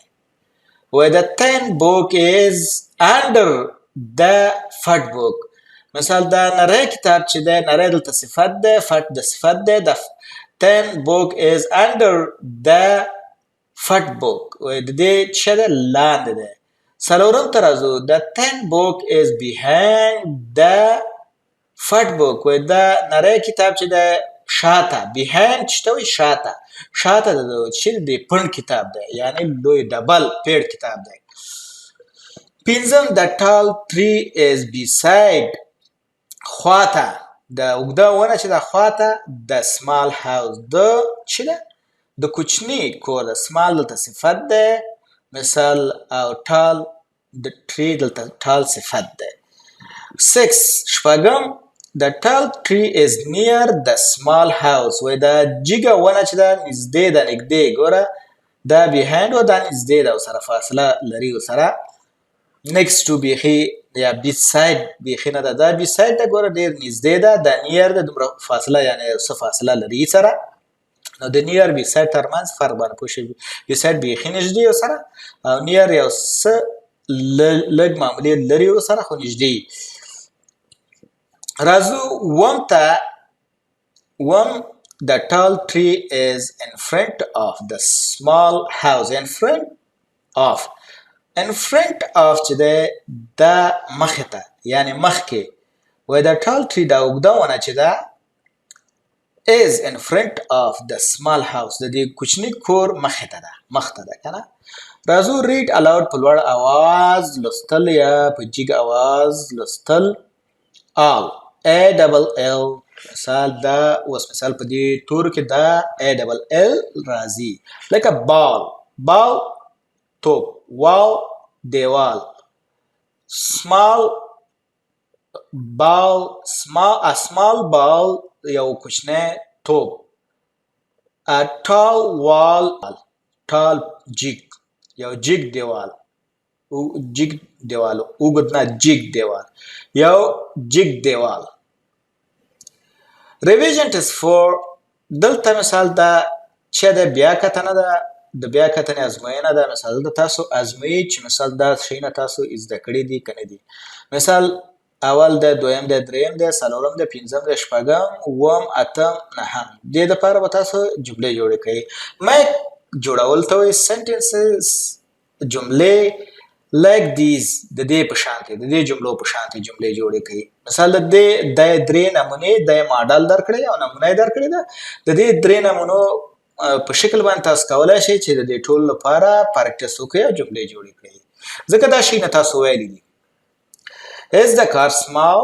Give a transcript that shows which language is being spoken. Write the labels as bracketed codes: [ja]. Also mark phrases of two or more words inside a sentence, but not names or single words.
[ps] وایي [en] the thin book is under the fat book [ps] مثال دا نری کتاب چې دی نری دلته صفت دی فت د صفت دی. [en] the thin book is under the fat book [ps] وایي د دې چې دی لاندې دی. څلورم ته راځو [en] the thin book is behind the fat book [ps] وایي دا نری کتاب چې دی شاته behind چې ته وایي شاته د چې د پنډ کتاب دی یعنی لوی ډبل پیړ کتاب دی. پنځم [en] the tall tree is beside [ps] خواته د اوږده ونه چې د خواته د [en] small house [ps] د چې ده د کوچني کور د small دلته صفت دی. مثال او tall د tree دلته tall صفت دی. 6 شپږم [en] the tall tree is near the small house [ps] وایي دا جګه ونه چې ده نږدې ده نږدې ګوره دا behind و دا نږدې ده ورسره فاصله لري ورسره. [en] next to [ps] بیخي یا beside بیخي نه ده دا beside ده ګوره ډېر نږدې ده. دا near ده دومره فاصله یعنې څه فاصله لري سره نو د [en] near beside [ps] ترمنځ فرق باندې پوه شئ. beside بیخي نږدې ورسره او near یو څه لږ معمولي لري ورسره خو نږدې. راځو اووم ته [en] the tall tree is in front of the small house in front of [ps] چې دی دا مخې ته یعنې مخکې وایي [en] the tall tree [ps] دا اوږده ونه چې ده [en] is in front of the small house [ps] د دې کوچني کور مخې ته ده که نه. راځو [en] read aloud [ps] په لوړ اواز لوستل یا په جګ اواز لوستل. [en] all A-double-L [ps] مثال دا اوس مثال په دې تورو کې دا A-double-L راځي لکه ball توپ wall دیوال small ball یو کوچنی توپ [en] a tall wall tall [ps] jig یو جیگ دیوال جیگ دیوال اوږد نه جیگ دیوال یو جیگ دیوال [en] revision test 4 [ps] دلته مثال دا چې د بیا کتنه ده د بیا کتنې ازموینه ده مثال د تاسو ازمویي چې مثال دا شیونه تاسو زده کړي دي کنه دي مثال اول د دویم د دریم د څلورم د پنځم د شپږم اووم اتم نهم دې دپاره به تاسو جملې جوړې کوئ میک جوړول ته وایي sentences جملې [en] like these [ps] د دې په شانتې د دې جملو په شانتې جملې جوړې کوي مثال د درې نمونې د ماډل درکړی او نمونه یې درکړې ده د دې درې نمونو په شکل باندې تاسو کولی شئ چې د دې ټول لپاره پریکټس وکړئ او جملې جوړې کړئ ځکه دا شی نه تاسو ویلی دي [en] Is the car small?